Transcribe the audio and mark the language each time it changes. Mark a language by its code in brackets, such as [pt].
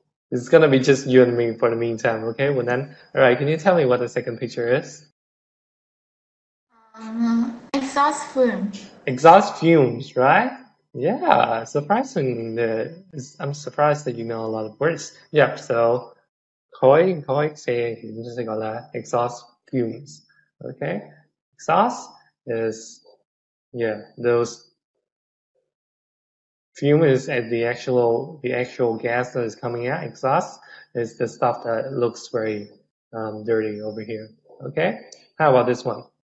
[en] It's gonna be just you and me for the meantime, okay? Well then, alright, can you tell me what the second picture is? Exhaust fume. Exhaust fumes, right? Yeah, surprising I'm surprised that you know a lot of words. [vi] Yep, so khói xe thì chúng ta sẽ gọi là exhaust fumes. [en] Okay? Exhaust is those fume is at the actual gas that is coming out. Exhaust is the stuff that looks very dirty over here. Okay, how about this one?